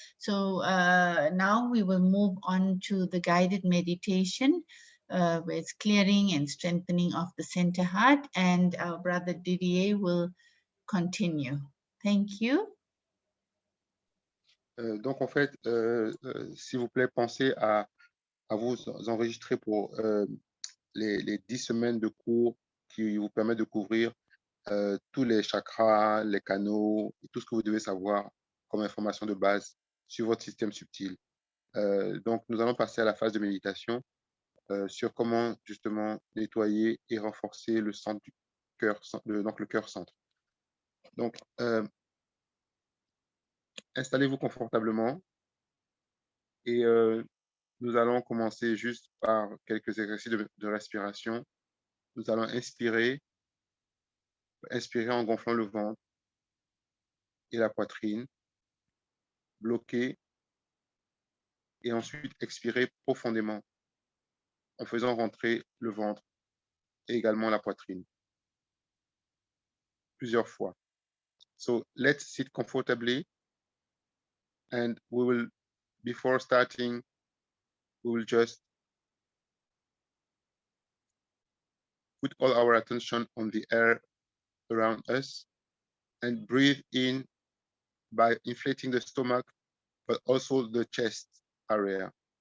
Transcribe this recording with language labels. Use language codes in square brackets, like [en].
[en] So now we will move on to the guided meditation. Where it's clearing and strengthening of the center heart, and our brother Didier will continue. Thank you. [fr] Donc en fait, s'il vous plaît, pensez à à vous enregistrer pour les 10 semaines de cours qui vous permettent de couvrir tous les chakras, les canaux, et tout ce que vous devez savoir comme information de base sur votre système subtil. Donc, nous allons passer à la phase de méditation sur comment justement nettoyer et renforcer le centre du cœur, donc le cœur centre. Donc, installez-vous confortablement et nous allons commencer juste par quelques exercices de respiration. Nous allons inspirer en gonflant le ventre et la poitrine, bloquer et ensuite expirer profondément en faisant rentrer le ventre et également la poitrine plusieurs fois. [en] So let's sit comfortably and we will, before starting, we will just put all our attention on the air around us and breathe in by inflating the stomach, but also the chest area.